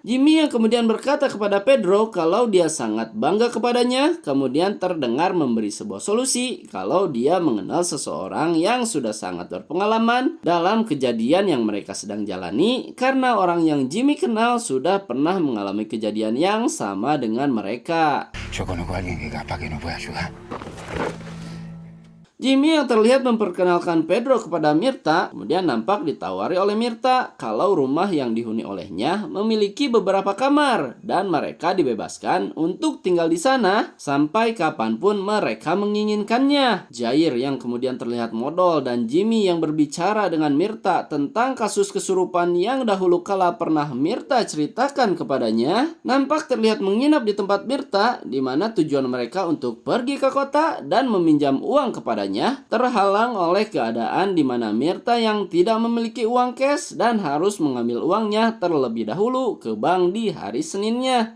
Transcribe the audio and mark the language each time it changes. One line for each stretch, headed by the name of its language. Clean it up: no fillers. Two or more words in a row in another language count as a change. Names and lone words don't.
Indonesian: Jimmy yang kemudian berkata kepada Pedro kalau dia sangat bangga kepadanya, kemudian terdengar memberi sebuah solusi kalau dia mengenal seseorang yang sudah sangat berpengalaman dalam kejadian yang mereka sedang jalani karena orang yang Jimmy kenal sudah pernah mengalami kejadian yang sama dengan mereka.
Spanish: Yo conozco a alguien que capaz que nos puede ayudar.
Indonesian: Jimmy yang terlihat memperkenalkan Pedro kepada Mirta, kemudian nampak ditawari oleh Mirta kalau rumah yang dihuni olehnya memiliki beberapa kamar dan mereka dibebaskan untuk tinggal di sana sampai kapanpun mereka menginginkannya. Jair yang kemudian terlihat modal dan Jimmy yang berbicara dengan Mirta tentang kasus kesurupan yang dahulu kala pernah Mirta ceritakan kepadanya, nampak terlihat menginap di tempat Mirta di mana tujuan mereka untuk pergi ke kota dan meminjam uang kepadanya terhalang oleh keadaan di mana Mirta yang tidak memiliki uang cash dan harus mengambil uangnya terlebih dahulu ke bank di hari Seninnya.